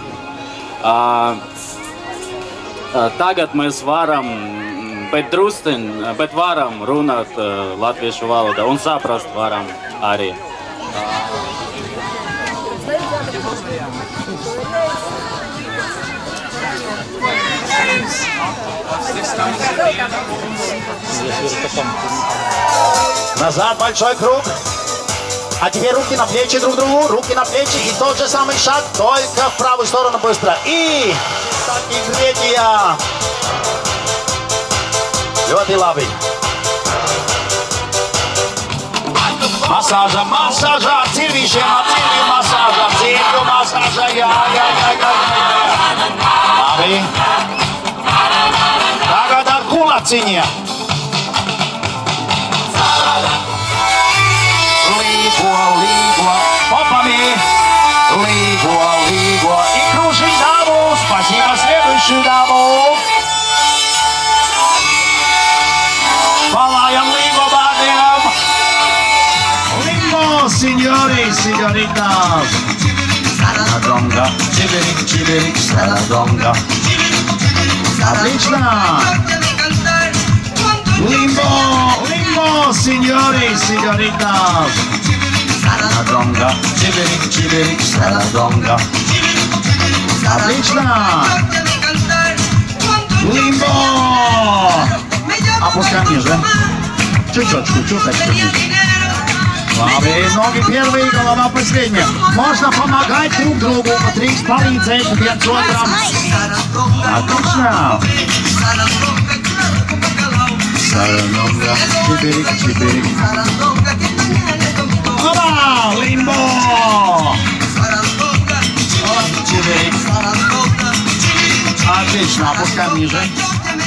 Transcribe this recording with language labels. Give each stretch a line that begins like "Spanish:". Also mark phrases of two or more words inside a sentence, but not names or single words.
Latvian: Tagad mēs varam, bet varam runāt latviešu valodā un saprast varam arī.
Russian: Назад большой круг. А теперь руки на плечи друг другу, руки на плечи. И тот же самый шаг, только в правую сторону быстро. И третья.
Latvian: Ļoti labi. Masāža, masāža, cirvīšiem, cirvju masāža, cirvju masāža, jā. Labi. Tagad ar kulaciņiem. Līgo, попами. Līgo.
Russian: И кружим даму. Спасибо, следующую даму.
Latvian: Palājam līgo bērniem. Līgo,
Italian: signori, signoritas. Saradonga, čiberik, saradonga.
Russian: Отлично.
Italian: Limbo, signori, signoritas. Saradonga, čiberik, saradonga.
Russian: Отлично. Limbo. Опускаем ниже. Чуть-чуть ниже. Labi, ноги первые, голова последняя. Можно помогать друг другу, Патрикс,
Latvian: palīdzēt viens otram.
Russian: Отлично. Saradonga, čiberik. Оба, limbo. Čiberik. Отлично, опускаем ниже.